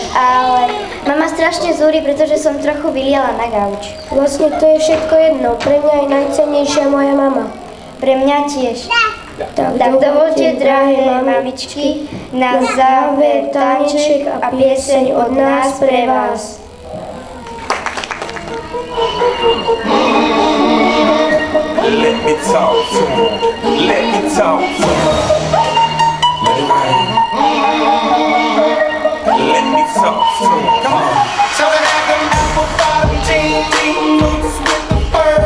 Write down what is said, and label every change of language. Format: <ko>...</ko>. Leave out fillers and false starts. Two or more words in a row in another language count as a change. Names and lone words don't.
<sk>Ale mama strašne zúri, pretože som trochu vyliala na gauč. Vlastne to je všetko jedno. Pre mňa je najcennejšia moja mama. Pre mňa tiež. Tak dovolte, drahé mamičky, na záver taneček a pieseň od nás pre vás.</sk> <en>Let me talk to him. Let me talk to him. Let it rain. Let me talk to him. Come on. So we have them apple bottom jean boots with the fur.</en>